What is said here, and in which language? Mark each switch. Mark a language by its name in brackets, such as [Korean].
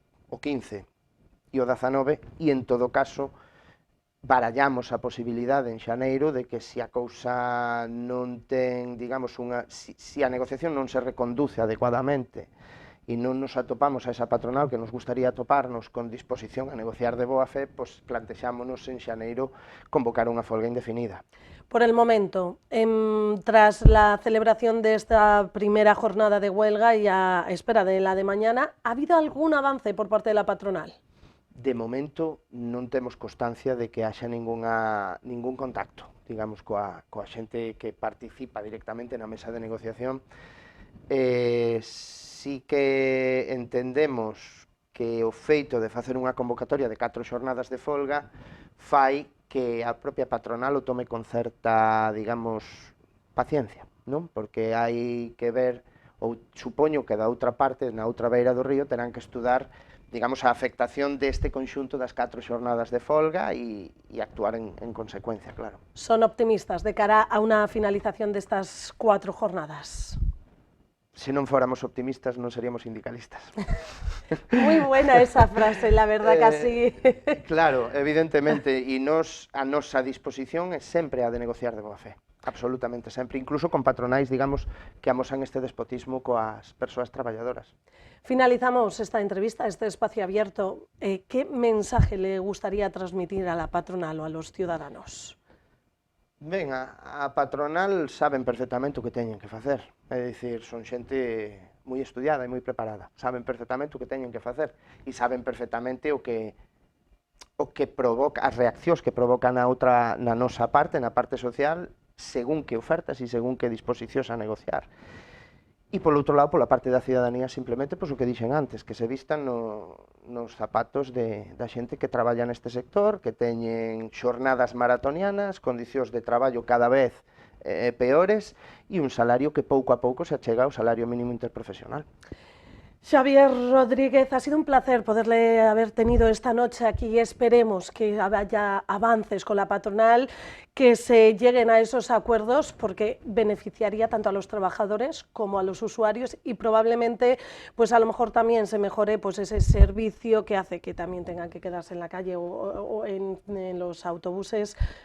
[Galician] o 15 e o 19, e en todo caso barallamos a posibilidade en xaneiro de que se a cousa non ten, digamos, se a negociación non se reconduce adecuadamente e non nos atopamos a esa patronal que nos gustaría atoparnos con disposición a negociar de boa fe, pois plantexámonos en xaneiro convocar unha folga indefinida. [Spanish] Por el momento, tras la celebración de esta primera jornada de huelga y a espera de la de mañana, ¿ha habido algún avance por parte de la patronal? [Galician] De momento non temos constancia de que haxa ningún contacto, digamos, coa xente que participa directamente na mesa de negociación. Sí que entendemos que o feito de facer unha convocatoria de 4 xornadas de folga fai que a propia patronal o tome con certa, digamos, paciencia, non? Porque hai que ver, ou supoño que da outra parte, na outra beira do río, terán que estudar, digamos, a afectación deste conxunto das 4 xornadas de folga e actuar en consecuencia, claro. Son optimistas de cara a unha finalización destas 4 jornadas. Se non fóramos optimistas non seríamos sindicalistas. [Spanish] Moi buena esa frase, la verdad que así. [Galician] Claro, evidentemente, e a nosa disposición é sempre a de negociar de boa fe, absolutamente sempre, incluso con patronais, digamos, que amosan este despotismo coas persoas traballadoras. [Spanish] Finalizamos esta entrevista, este espacio abierto. ¿Qué mensaje le gustaría transmitir a la patronal o a los ciudadanos? [Galician] Ben, a patronal saben perfectamente o que teñen que facer, é dicir, son xente moi estudiada e moi preparada, saben perfectamente o que teñen que facer e saben perfectamente o que provoca, as reaccións que provoca na nosa parte, na parte social, según que ofertas e según que disposicións a negociar. E polo outro lado, pola parte da cidadanía, simplemente, pois o que dixen antes, que se vistan nos zapatos da xente que traballa neste sector, que teñen xornadas maratonianas, condicións de traballo cada vez peores e un salario que pouco a pouco se achega ao salario mínimo interprofesional. [Spanish] Xavier Rodríguez, ha sido un placer poderle haber tenido esta noche aquí. Esperemos que haya avances con la patronal, que se lleguen a esos acuerdos, porque beneficiaría tanto a los trabajadores como a los usuarios y probablemente, pues a lo mejor también se mejore pues ese servicio que hace que también tengan que quedarse en la calle o en los autobuses.